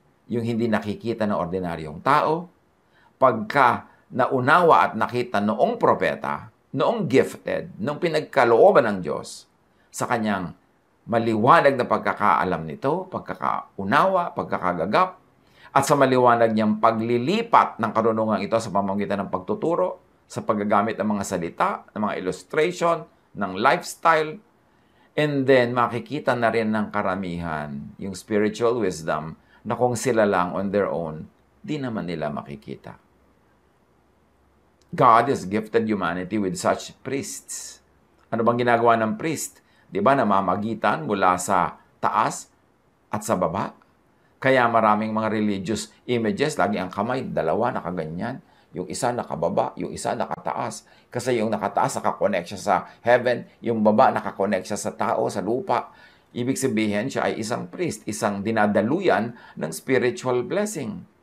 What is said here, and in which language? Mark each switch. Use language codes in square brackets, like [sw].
[tl] Yung hindi nakikita ng ordinaryong tao, pagka naunawa at nakita noong propeta, noong gifted, noong pinagkalooban ng Diyos sa kanyang maliwanag na pagkakaalam nito, pagkakaunawa, pagkakagagap, at sa maliwanag niyang paglilipat ng karunungan ito sa pamamagitan ng pagtuturo, sa paggagamit ng mga salita, ng mga illustration, ng lifestyle, [en] and then [tl] makikita na rin ng karamihan yung spiritual wisdom na kung sila lang [en] on their own, [tl] di naman nila makikita. [en] God has gifted humanity with such priests. [tl] Ano bang ginagawa ng priest? Di ba, namamagitan mula sa taas at sa baba? Kaya maraming mga religious images, lagi ang kamay, dalawa, nakaganyan. Yung isa nakababa, yung isa nakataas. Kasi yung nakataas, nakakonect siya sa heaven. Yung baba, nakakonect siya sa tao, sa lupa. Ibig sabihin, siya ay isang priest, isang dinadaluyan ng spiritual blessing.